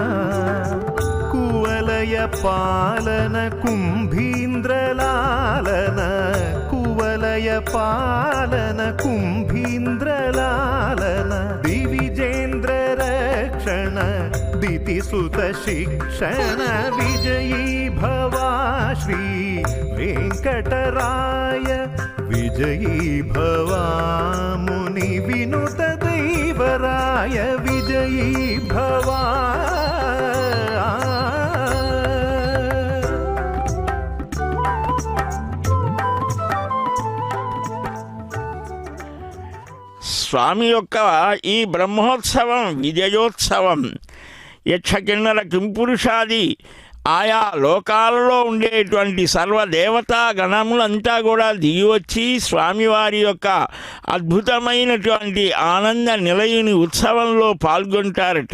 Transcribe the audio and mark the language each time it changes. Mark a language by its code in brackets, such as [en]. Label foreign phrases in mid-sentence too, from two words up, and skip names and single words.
[sa] कुवलय पालन कुम्भीन्द्रलालन, कुवलय पालन कुम्भीन्द्रलालन, दिविजेन्द्र रक्षण दितिसुत शिक्षण, विजयी भवा श्री वेङ्कटराय, विजयी भवा मुनि विनुत दैवराय, विजयी भवा. [te] స్వామి యొక్క ఈ బ్రహ్మోత్సవం విజయోత్సవం యక్షకిన్నర కింపురుషాది ఆయా లోకాలలో ఉండేటువంటి సర్వదేవతా గణములంతా కూడా దిగి వచ్చి స్వామివారి యొక్క అద్భుతమైనటువంటి ఆనంద నిలయుని ఉత్సవంలో పాల్గొంటారట.